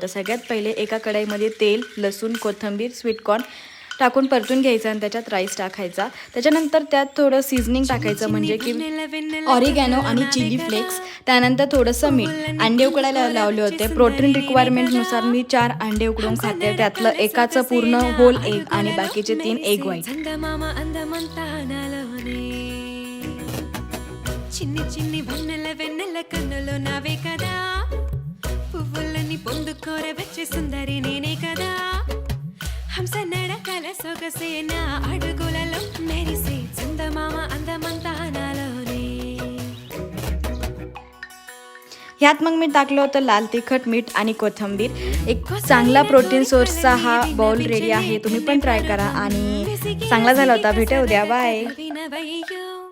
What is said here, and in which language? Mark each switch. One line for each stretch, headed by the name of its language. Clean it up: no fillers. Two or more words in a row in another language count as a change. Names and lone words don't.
Marathi: तर सगळ्यात पहिले एका कढईमध्ये तेल, लसूण, कोथिंबीर, स्वीटकॉर्न टाकून परतून घ्यायचं आणि त्याच्यात राईस टाकायचा. त्याच्यानंतर त्यात थोडं सीझनिंग टाकायचं म्हणजे की ऑरिगॅनो आणि
English: chilli flakes.
Marathi: त्यानंतर थोडंसं मीठ. अंडे उकडायला लावले होते.
English: protein requirementनुसार
Marathi: मी 4 अंडे उकडून खाते. त्यातलं एकाचं पूर्ण
English: whole egg
Marathi: आणि बाकीचे 3
English: egg white.
Telugu: చిన్ని చిన్ని వెన్నెల వెన్నెల కన్నులో నావే కదా పువ్వులని పొందుకోర వచ్చే సుందరి నేనే కదా హంస నడకల సొగసే నా అడుగులలో మెరిసే చందమామ అందమంతా నాలోనే.
Marathi: ह्यात मग मी टाकलं होतं लाल तिखट, मीठ आणि कोथिंबीर. एक चांगला
English: protein sourceचा
Marathi: हा
English: bowl ready
Marathi: आहे. तुम्ही पण ट्राय करा आणि चांगला झाला होता. भेटूया उद्या. बाय.